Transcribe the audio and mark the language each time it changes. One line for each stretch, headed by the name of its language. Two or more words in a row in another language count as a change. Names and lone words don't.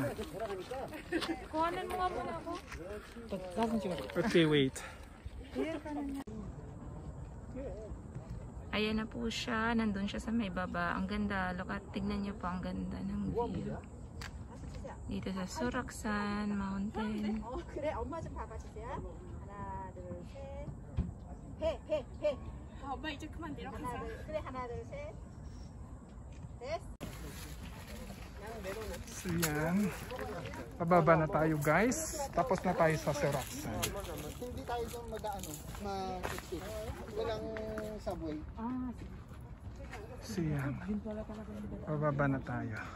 Filipino: Kuhanan mo nga muna ako. Okay, wait. Ayan na po siya. Nandun siya sa may baba. Ang ganda.
English: Look at,
Filipino: tignan niyo po ang ganda ng view. Dito sa Suraksan Mountain.
Korean: 그래 엄마 좀 봐봐 주세요. 하나 둘 셋. 해. 엄마 이제 그만 내려가자. 그래 하나 둘 셋. 됐.
Filipino: So yan. Pababa na tayo guys. Tapos na tayo sa Suraksan. Hindi tayo doon mag-ano, ma-exit. Walang subway. So yan. Pababa na tayo.